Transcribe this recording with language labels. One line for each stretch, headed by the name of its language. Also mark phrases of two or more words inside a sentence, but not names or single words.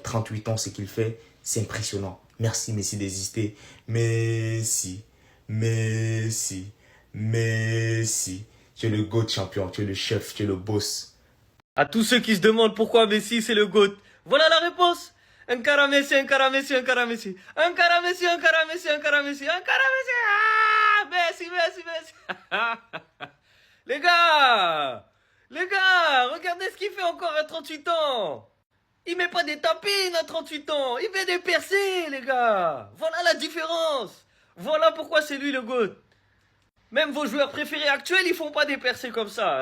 French: 38 ans, ce qu'il fait, c'est impressionnant. Merci Messi d'exister. Messi. Tu es le GOAT champion, tu es le chef, tu es le boss. À tous ceux qui se demandent pourquoi Messi c'est le GOAT, voilà la réponse.
Catalan: Encara Messi, encara Messi, encara Messi. Encara Messi, encara Messi, encara Messi. Encara Messi. Ah, Messi, Messi, Messi.
French: Les gars, regardez ce qu'il fait encore à 38 ans. Il met pas des tapines à 38 ans. Il fait des percées, les gars. Voilà la différence. Voilà pourquoi c'est lui le GOAT. Même vos joueurs préférés actuels, ils font pas des percées comme ça.